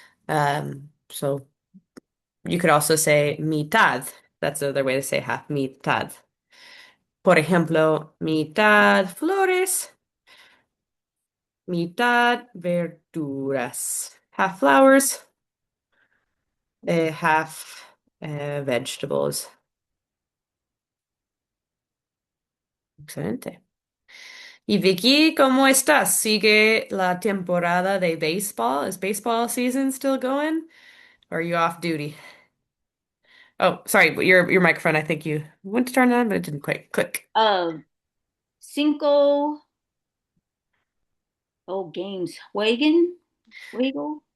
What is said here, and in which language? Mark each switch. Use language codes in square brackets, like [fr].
[en] So you could also say mitad. That's the other way to say half, mitad. [es] Por ejemplo, mitad flores, mitad verduras. [en] Half flowers, half vegetables. [es] Excelente. Y Vicky, ¿cómo estás? ¿Sigue la temporada de béisbol? [en] Is baseball season still going? Or are you off duty? Oh, sorry, but your microphone, I think you went to turn it on, but it didn't quite click. [es] Cinco, games. Juego,